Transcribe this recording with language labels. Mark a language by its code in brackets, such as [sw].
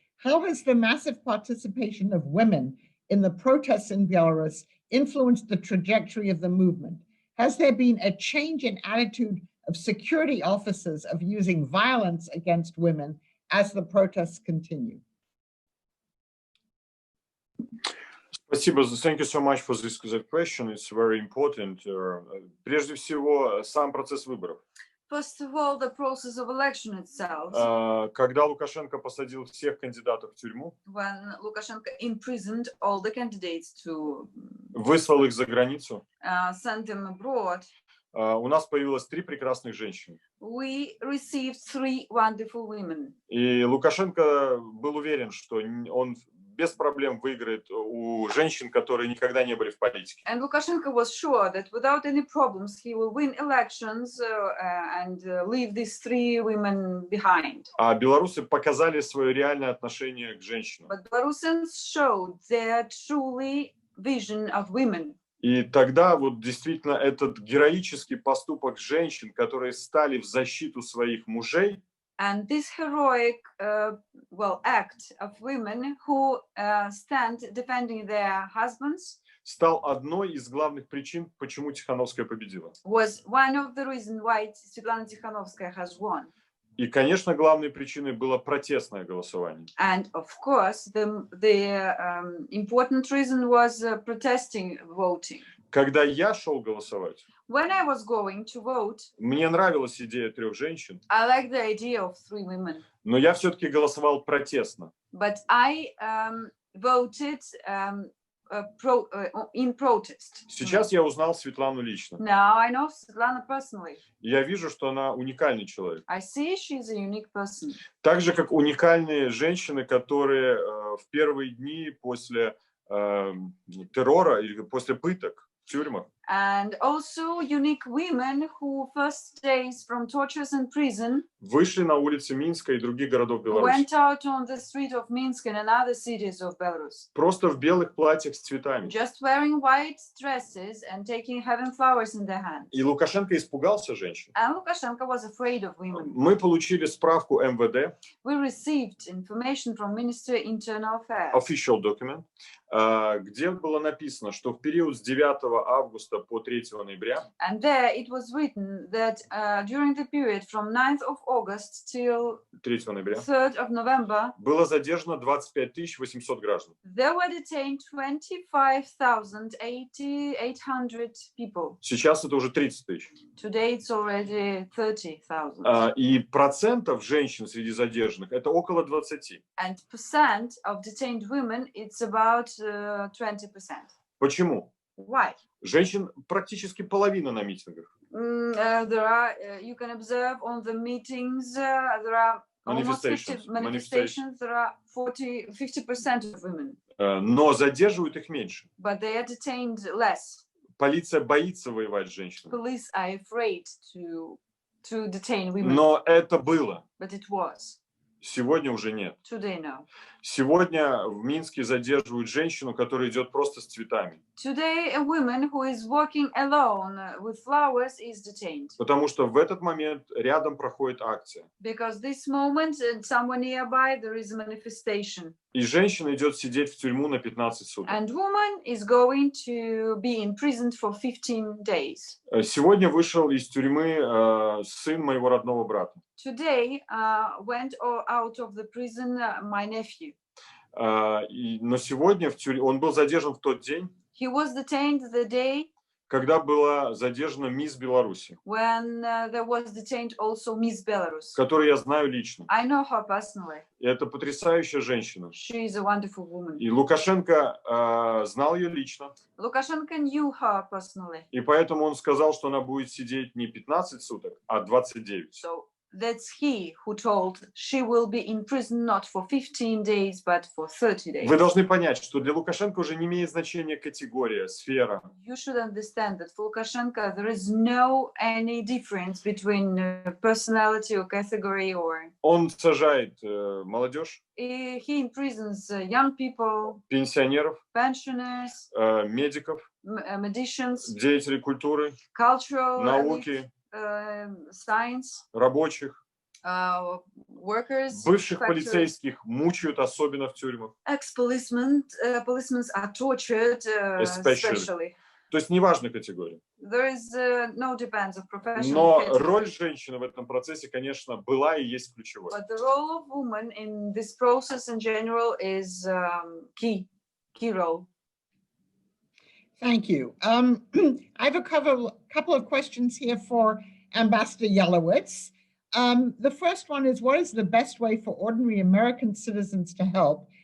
[en] How has the massive participation of women in the protests in Belarus influenced the trajectory of the movement? Has there been a change in attitude of security officers of using violence against women as the protests continue? [ru] Спасибо. [en] Thank you so much for this question. It's very important. [ru] Прежде всего, сам процесс выборов. [en] First of all, the process of election itself. [ru] Когда Лукашенко посадил всех кандидатов в тюрьму, [en] When Lukashenko imprisoned all the candidates to [ru] выслал их за границу, [en] send them abroad, [ru] у нас появилось 3 прекрасных женщины. [en] we received 3 wonderful women. [ru] И Лукашенко был уверен, что он без проблем выиграет у женщин, которые никогда не были в политике. [en] And Lukashenko was sure that without any problems he will win elections and leave these 3 women behind. [ru] А белорусы показали свое реальное отношение к женщинам. [en] But Belarusians showed their truly vision of women. [ru] И тогда вот действительно этот героический поступок женщин, которые стали в защиту своих мужей, [en] And this heroic, act of women who stand defending their husbands [ru] стал одной из главных причин, почему Тихановская победила. [en] was one of the reasons why Svetlana Tikhanovskaya has won. [ru] И, конечно, главной причиной было протестное голосование. [en] And of course, the important reason was protesting voting. [ru] Когда я шел голосовать, [en] When I was going to vote, [ru] мне нравилась идея 3 женщин, [en] I liked the idea of 3 women, [ru] но я все-таки голосовал протестно. [en] but I voted in protest. [ru] Сейчас я узнал Светлану лично. [en] Now I know Svetlana personally. [ru] И я вижу, что она уникальный человек. [en] I see she's a unique person. [ru] Так же, как уникальные женщины, которые в первые дни после террора или после пыток в тюрьмах [en] And also unique women who first days from tortures in prison [ru] вышли на улицы Минска и других городов Беларуси. [en] went out on the street of Minsk and other cities of Belarus. [ru] Просто в белых платьях с цветами. [en] Just wearing white dresses and having flowers in their hands. [ru] И Лукашенко испугался женщин. [en] And Lukashenko was afraid of women. [ru] Мы получили справку МВД, [en] We received information from Ministry of Internal Affairs. official document, [ru] где было написано, что в период с 9 августа по 3 ноября [en] And there it was written that during the period from 9th of August till [ru] 3 ноября [en] 3rd of November, [ru] было задержано 25 800 граждан. [en] there were detained 25,800 people. [ru] Сейчас это уже 30 тысяч. [en] Today it's already 30,000. [ru] И процентов женщин среди задержанных это около 20. [en] And percent of detained women, it's about 20%. [ru] Почему? [en] Why? [ru] Женщин практически половина на митингах. [en] There are, you can observe on the meetings, there are almost 50 manifestations, there are 50% of women. [ru] Но задерживают их меньше. [en] But they are detained less. [ru] Полиция боится воевать с женщинами. [en] Police are afraid to detain women. [ru] Но это было. [en] But it was. [ru] Сегодня уже нет. [en] Today, no. [ru] Сегодня в Минске задерживают женщину, которая идет просто с цветами. [en] Today, a woman who is walking alone with flowers is detained. [ru] Потому что в этот момент рядом проходит акция. [en] Because this moment, somewhere nearby, there is a manifestation. [ru] И женщина идет сидеть в тюрьму на 15 суток. [en] And woman is going to be imprisoned for 15 days. [ru] Сегодня вышел из тюрьмы сын моего родного брата. [en] Today, went out of the prison my nephew. [ru] Но сегодня он был задержан в тот день, [en] He was detained the day [ru] когда была задержана мисс Беларуси, [en] when there was detained also Miss Belarus. [ru] которую я знаю лично. [en] I know her personally. [ru] И это потрясающая женщина. [en] She is a wonderful woman. [ru] И Лукашенко знал ее лично. [en] Lukashenko knew her personally. [ru] И поэтому он сказал, что она будет сидеть не 15 суток, а 29. [en] So that's he who told she will be in prison not for 15 days, but for 30 days. [ru] Вы должны понять, что для Лукашенко уже не имеет значения категория, сфера. [en] You should understand that for Lukashenko there is no any difference between personality or category or. [ru] Он сажает молодежь, [en] He imprisons young people, [ru] пенсионеров, [en] pensioners, [ru] медиков, [en] magicians, [ru] деятелей культуры, [en] cultural elite, [ru] науки, [en] signs. [ru] Рабочих, [en] Workers, [ru] бывших [en] factories, [ru] полицейских мучают, особенно в тюрьмах. [en] ex-policemen are tortured, especially. [ru] То есть неважно категория. [en] There is no depends of professional [ru] Но [en] category. [ru] роль женщины в этом процессе, конечно, была и есть ключевой. [en] But the role of women in this process in general is key role. Thank you. I have a couple of questions here for Ambassador Yalowitz. The first one is, what is the best way for ordinary American citizens to help?